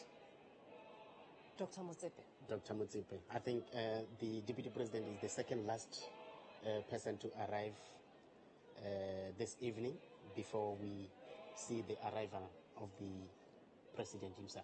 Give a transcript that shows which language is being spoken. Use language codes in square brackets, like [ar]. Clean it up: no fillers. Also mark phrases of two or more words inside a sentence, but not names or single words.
[en] Dr. Motsepe. Dr. Motsepe. I think the Deputy President is the second last person to arrive this evening before we see the arrival of the President himself.